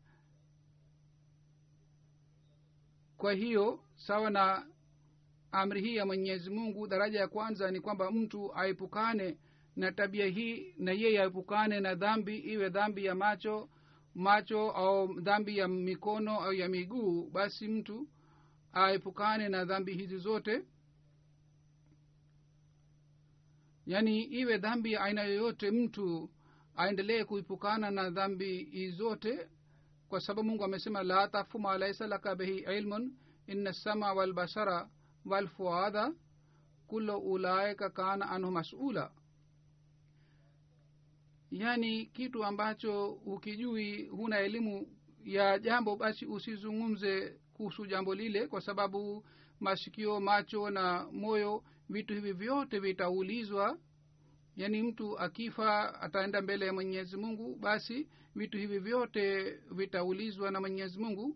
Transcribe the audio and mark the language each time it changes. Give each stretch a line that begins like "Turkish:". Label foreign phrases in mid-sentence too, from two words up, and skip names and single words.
Swahili: Kwa hiyo sawa na amri hii ya Mwenyezi Mungu, daraja ya kwanza ni kwamba mtu aepukane na tabia hii, na yeye aepukane na dhambi, iwe dhambi ya macho au dhambi ya mikono au ya miguu. Basi mtu aepukane na dhambi hizi zote, yani iwe dhambi ya aina yoyote, mtu aendelee kuepukana na dhambi hizi zote, kwa sababu Mungu amesema
Arabic: لا تقف ما ليس لك به علم إن السمع والبصر والفؤاد كل أولئك كان عنه مسؤولا.
Swahili: Yani kitu ambacho ukijui, huna elimu ya jambo, basi usizungumze kuhusu jambo lile, kwa sababu masikio, macho na moyo, vitu hivi vyote vitaulizwa. Yani mtu akifa ataenda mbele ya Mwenyezi Mungu, basi vitu hivi vyote vitaulizwa na Mwenyezi Mungu.